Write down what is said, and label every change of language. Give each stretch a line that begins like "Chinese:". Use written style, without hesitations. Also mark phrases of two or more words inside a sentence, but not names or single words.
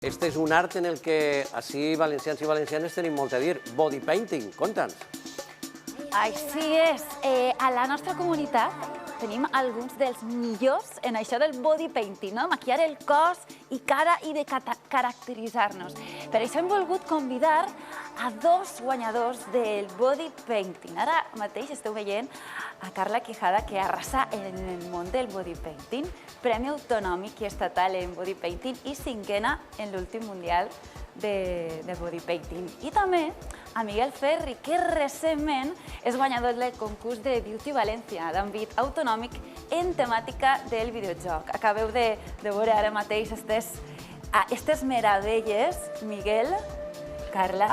Catalan: Este és un art en el que així valencians i valencianes tenim molt a dir.
English: Body painting,
Catalan: conta'ns. Així és. A la nostra comunitat tenim alguns dels millors en això del
English: body painting,
Catalan: no? Maquillar el cos i cara i de caracteritzar-nos. Per això hem volgut convidar a dos guanyadors del
English: body painting.
Catalan: Ara mateix esteu veient a Carla Quijada, que arrasa en el món del
English: body painting,
Catalan: Premi Autonòmic i Estatal en
English: body painting
Catalan: i cinquena en l'últim mundial de
English: body painting.
Catalan: I també a Miguel Ferri, que recentment és guanyador del concurs de Beauty València d'àmbit autonòmic en temàtica del videojoc. Acabeu de veure ara mateix aquestes meravelles. Miguel, Carla,